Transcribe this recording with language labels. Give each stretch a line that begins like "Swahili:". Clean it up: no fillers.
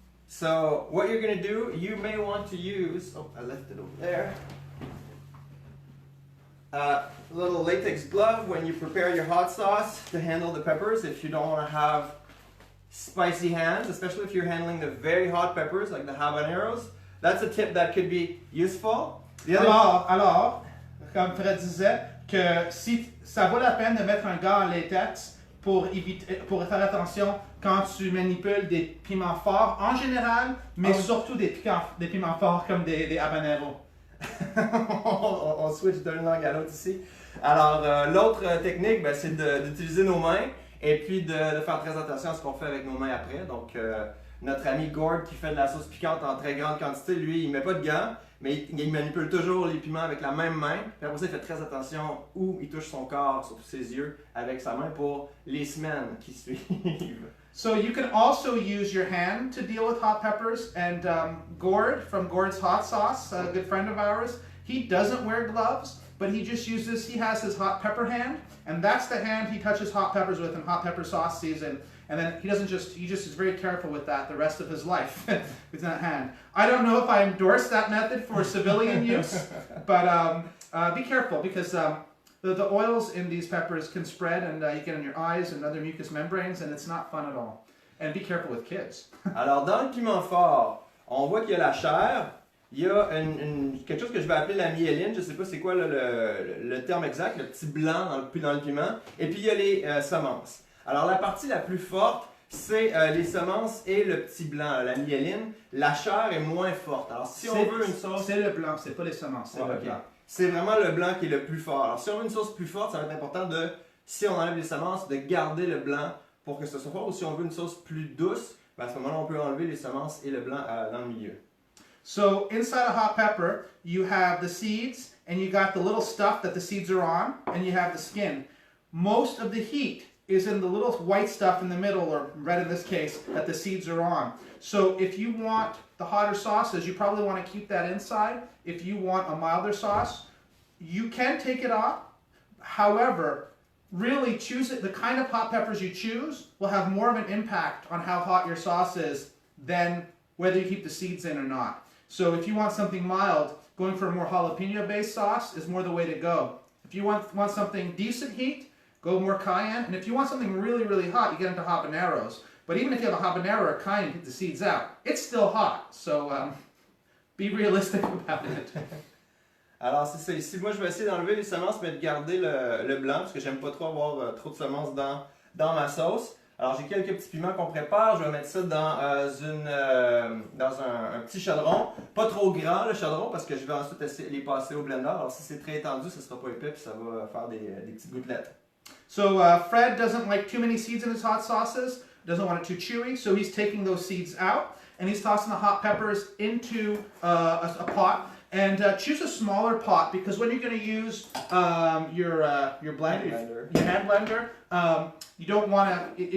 English: So what you're going to do, you may want to use, oh, I left it over there, a little latex glove when you prepare your hot sauce to handle the peppers if you don't want to have spicy hands, especially if you're handling the very hot peppers like the habaneros. That's a tip that could be useful.
French: Alors, comme Fred disait, que si ça vaut la peine de mettre un gant en latex pour faire attention quand tu manipules des piments forts en général, mais surtout des piments forts comme des habaneros. on switch d'une langue à l'autre ici. Alors, l'autre technique, ben, c'est d'utiliser nos mains et puis de faire très attention à ce qu'on fait avec nos mains après. Donc, notre ami Gord qui fait de la sauce piquante en très grande quantité, lui, il met pas de gants, mais il manipule toujours les piments avec la même main. Puis après ça, il fait très attention où il touche son corps, surtout ses yeux, avec sa main pour les semaines qui suivent.
English: So you can also use your hand to deal with hot peppers. And Gord from Gord's Hot Sauce, a good friend of ours, he doesn't wear gloves, but he just uses, he has his hot pepper hand, and that's the hand he touches hot peppers with in hot pepper sauce season. And then he just is very careful with that the rest of his life with that hand. I don't know if I endorse that method for civilian use, but be careful because the oils in these peppers can spread and you get in your eyes and other mucous membranes, and it's not fun at all. And be careful with kids.
French: Alors, dans le piment fort, on voit qu'il y a la chair, il y a quelque chose que je vais appeler la myéline, je ne sais pas c'est quoi le terme exact, le petit blanc dans le piment, et puis il y a les semences. Alors, la partie la plus forte, c'est les semences et le petit blanc, la myéline. La chair est moins forte. Alors, si on veut une sauce... C'est le blanc, c'est pas les semences, c'est le blanc. C'est vraiment le blanc qui est le plus fort. Alors, si on veut une sauce plus forte, ça va être important de, si on enlève les semences, de garder le blanc pour que ce soit fort. Ou si on veut une sauce plus douce, ben à ce moment-là, on peut enlever les semences et le blanc dans le milieu.
English: So, inside a hot pepper, you have the seeds, and you got the little stuff that the seeds are on, and you have the skin. Most of the heat is in the little white stuff in the middle, or red in this case, that the seeds are on. So if you want the hotter sauces, you probably want to keep that inside. If you want a milder sauce, you can take it off. However, really choose it. The kind of hot peppers you choose will have more of an impact on how hot your sauce is than whether you keep the seeds in or not. So if you want something mild, going for a more jalapeno-based sauce is more the way to go. If you want something decent heat, go more cayenne, and if you want something really, really hot, you get into habaneros. But even if you have a habanero or cayenne, get the seeds out. It's still hot, so be realistic about it.
French: Alors, c'est ça. Ici, moi, je vais essayer d'enlever les semences, mais de garder le blanc, parce que j'aime pas trop avoir trop de semences dans ma sauce. Alors j'ai quelques petits piments qu'on prépare, je vais mettre ça dans, un petit chaudron, pas trop grand le chaudron parce que je vais ensuite les passer au blender. Alors si c'est très étendu, ça ne sera pas épais puis ça va faire des petites gouttelettes.
English: So Fred doesn't like too many seeds in his hot sauces, doesn't want it too chewy, so he's taking those seeds out and he's tossing the hot peppers into a pot. And choose a smaller pot because when you're going to use your blender, your hand blender, you don't want to.